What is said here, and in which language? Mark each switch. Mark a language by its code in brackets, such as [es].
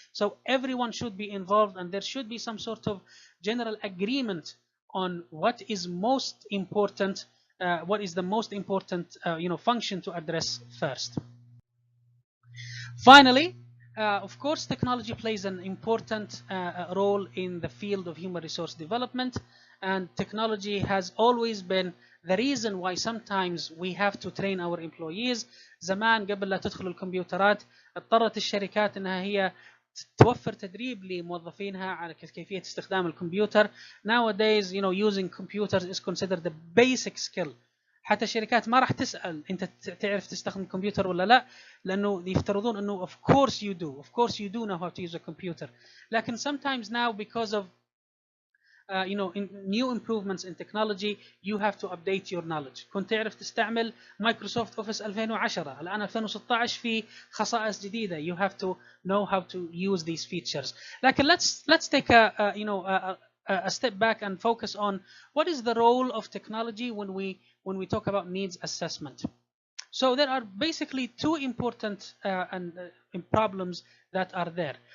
[en] So everyone should be involved, and there should be some sort of general agreement on what is most important, what is the most important function to address first. Finally, of course, technology plays an important role in the field of human resource development, and technology has always been the reason why sometimes we have to train our employees. [ar] زمان قبل لا تدخل الكمبيوترات اضطرت الشركات انها هي توفر تدريب لموظفينها على كيفية استخدام الكمبيوتر. [en] Nowadays, using computers is considered the basic skill. [ar] حتى الشركات ما راح تسأل انت تعرف تستخدم الكمبيوتر ولا لا، لانه يفترضون انه [en] of course you do know how to use a computer. لكن sometimes now, because of new improvements in technology, you have to update your knowledge. [ar] كنت تعرف تستعمل مايكروسوفت اوفيس 2010، الان 2016 في خصائص جديده. [en] You have to know how to use these features. لكن let's take a step back and focus on what is the role of technology when we talk about needs assessment. So there are basically two important problems that are there.